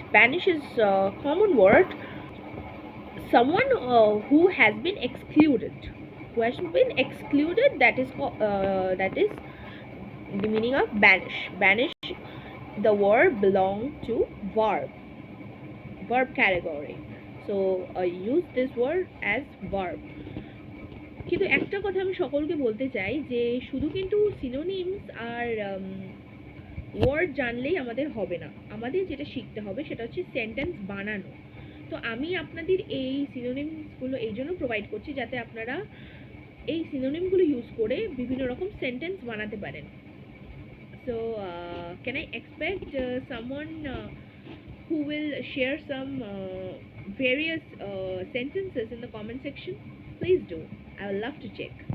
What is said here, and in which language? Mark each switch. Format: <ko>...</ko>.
<en>Banish is a common word. Someone who has been excluded. Who has been excluded, that is the meaning of banish. Banish, the word belong to verb category. So use this word as verb.</en> <bn>কিন্তু একটা কথা আমি সকলকে বলতে চাই যে শুধু কিন্তু সিনোনিমস আর ওয়ার্ড জানলেই আমাদের হবে না, আমাদের যেটা শিখতে হবে সেটা হচ্ছে সেন্টেন্স বানানো। তো আমি আপনাদের এই সিনোনিমসগুলো এই জন্য প্রোভাইড করছি যাতে আপনারা এই সিনোনিমগুলো ইউজ করে বিভিন্ন রকম সেন্টেন্স বানাতে পারেন।</bn> <en>So can I expect someone who will share some various sentences in the comment section? Please do. I would love to check.</en>